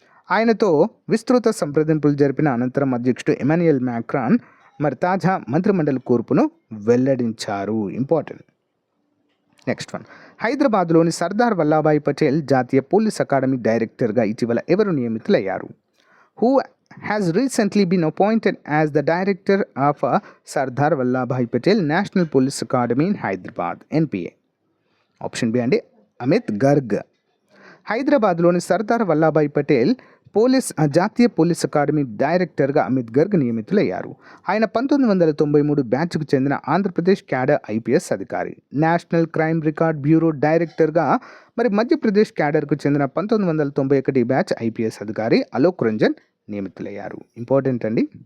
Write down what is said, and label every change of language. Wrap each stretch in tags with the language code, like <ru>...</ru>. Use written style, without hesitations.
<te>ఆయనతో విస్తృత సంప్రదింపులు జరిపిన అనంతరం అధ్యక్షుడు ఎమాన్యుయల్ మ్యాక్రాన్ మరి తాజా మంత్రిమండలి కూర్పును వెల్లడించారు. ఇంపార్టెంట్. నెక్స్ట్ వన్, హైదరాబాద్లోని సర్దార్ వల్లభాయ్ పటేల్ జాతీయ పోలీస్ అకాడమీ డైరెక్టర్గా ఇటీవల ఎవరు నియమితులయ్యారు?</te> <en>Who has recently been appointed as the director of Sardar Vallabhbhai Patel National Police Academy in Hyderabad, NPA?</en> <te>Option B అండి, అమిత్ గర్గ్. హైదరాబాద్లోని సర్దార్ వల్లభాయ్ పటేల్ జాతీయ పోలీస్ అకాడమీ డైరెక్టర్గా అమిత్ గర్గ్ నియమితులయ్యారు. ఆయన 1993 బ్యాచ్కు చెందిన ఆంధ్రప్రదేశ్ క్యాడర్ ఐపీఎస్ అధికారి. నేషనల్ క్రైమ్ రికార్డ్ బ్యూరో డైరెక్టర్గా మరి మధ్యప్రదేశ్ క్యాడర్కు చెందిన 1991 బ్యాచ్ ఐపీఎస్ అధికారి అలోక్ రంజన్ నియమితులయ్యారు. ఇంపార్టెంట్ అండి.</te>